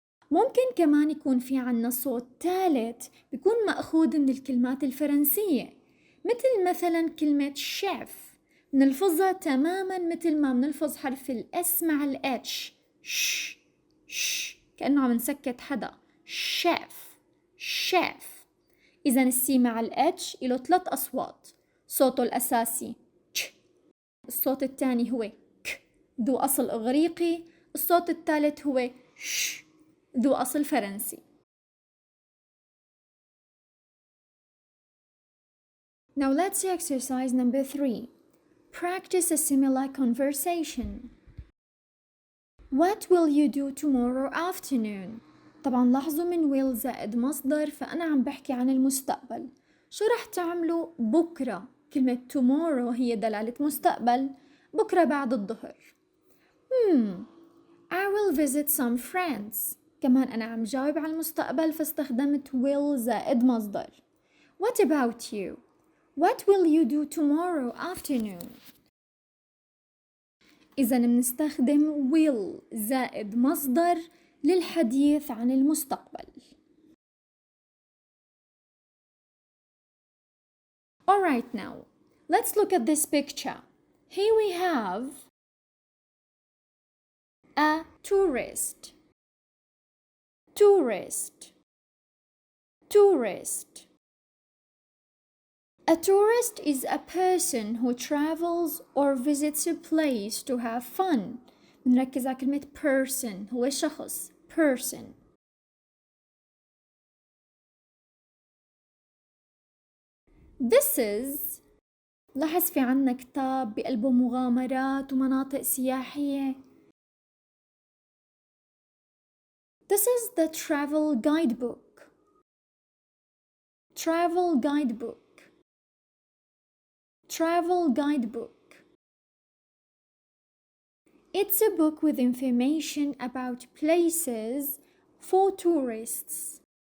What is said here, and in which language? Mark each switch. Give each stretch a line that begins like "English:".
Arabic: ممكن كمان يكون في عنا صوت ثالث بيكون مأخوذ من الكلمات الفرنسية، مثل مثلا كلمة شيف، بنلفظها تماما مثل ما بنلفظ حرف الاس مع الاتش، ش ش، كأنه عم نسكت حدا، شيف شيف. إذا السي مع الاتش له 3 أصوات، صوته الأساسي تش، الصوت الثاني هو ك ذو أصل إغريقي، الصوت الثالث هو ش ذو أصل فرنسي.
English: Now let's see exercise number 3. Practice a similar conversation. What will you do tomorrow afternoon?
Arabic: طبعا لاحظوا من will زائد مصدر، فأنا عم بحكي عن المستقبل. شو رح تعملوا بكرة؟ كلمة tomorrow هي دلالة مستقبل، بكرة بعد الظهر.
English: I will visit some friends.
Arabic: كمان أنا عم جاوب على المستقبل فاستخدمت will زائد مصدر.
English: What about you? What will you do tomorrow afternoon?
Arabic: إذا بنستخدم will زائد مصدر للحديث عن المستقبل.
English: Alright, now let's look at this picture. Here we have a tourist. Tourist. Tourist. A tourist is a person who travels or visits a place to have fun.
Arabic: بنركز على كلمة person، هو شخص person.
English: This is،
Arabic: لاحظ في عنا كتاب بقلبه مغامرات ومناطق سياحية.
English: This is the travel guidebook. Travel guidebook. Travel guidebook. It's a book with information about places for tourists.